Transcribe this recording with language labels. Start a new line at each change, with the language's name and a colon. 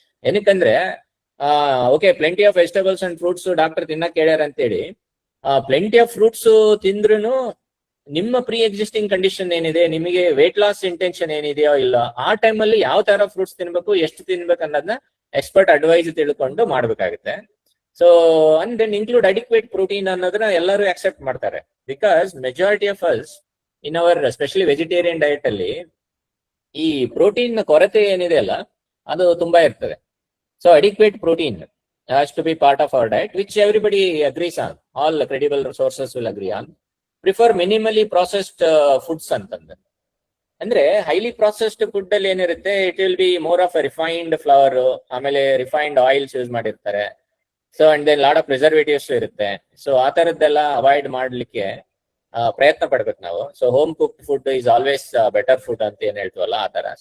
Kannada: ಏನಕ್ಕಂದ್ರೆ okay, plenty of vegetables and fruits doctor ತಿನ್ನಕ್ ಹೇಳ್ಯಾರ ಅಂತೇಳಿ ಪ್ಲೆಂಟಿ ಆಫ್ ಫ್ರೂಟ್ಸ್ ತಿಂದ್ರೂ ನಿಮ್ಮ ಪ್ರೀ ಎಕ್ಸಿಸ್ಟಿಂಗ್ ಕಂಡೀಷನ್ ಏನಿದೆ, ನಿಮಗೆ ವೇಟ್ ಲಾಸ್ ಇಂಟೆನ್ಷನ್ ಏನಿದೆಯೋ ಇಲ್ಲ, ಆ ಟೈಮಲ್ಲಿ ಯಾವ ತರ ಫ್ರೂಟ್ಸ್ ತಿನ್ಬೇಕು, ಎಷ್ಟು ತಿನ್ಬೇಕು ಅನ್ನೋದನ್ನ ಎಕ್ಸ್ಪರ್ಟ್ ಅಡ್ವೈಸ್ ತಿಳ್ಕೊಂಡು ಮಾಡ್ಬೇಕಾಗುತ್ತೆ.
English: so and then include adequate protein
Kannada: ಅನ್ನೋದನ್ನ ಎಲ್ಲರೂ ಅಕ್ಸೆಪ್ಟ್ ಮಾಡ್ತಾರೆ.
English: because majority of us in our specially vegetarian diet
Kannada: ಅಲ್ಲಿ ಈ ಪ್ರೋಟೀನ್ ಕೊರತೆ ಏನಿದೆ ಅಲ್ಲ, ಅದು ತುಂಬಾ ಇರ್ತದೆ.
English: So adequate protein has to be part of our diet, which everybody agrees on. All credible sources will agree on. Prefer minimally processed foods ಅಂತಂದ್ರೆ. ಅಂದ್ರೆ highly processed food
Kannada: ಅಲ್ಲಿ ಏನಿರುತ್ತೆ,
English: it will be more of refined flour, ಆಮೇಲೆ refined oils
Kannada: use ಮಾಡಿರ್ತಾರೆ.
English: so and then lot of preservatives
Kannada: ಇರುತ್ತೆ. So ಆ ತರದ್ದೆಲ್ಲ avoid ಮಾಡ್ಲಿಕ್ಕೆ ಪ್ರಯತ್ನ ಪಡ್ಬೇಕು ನಾವು.
English: so home cooked food is always better food
Kannada: ಅಂತ ಏನ್ ಹೇಳ್ತೀವಲ್ಲ, ಆ ತರ.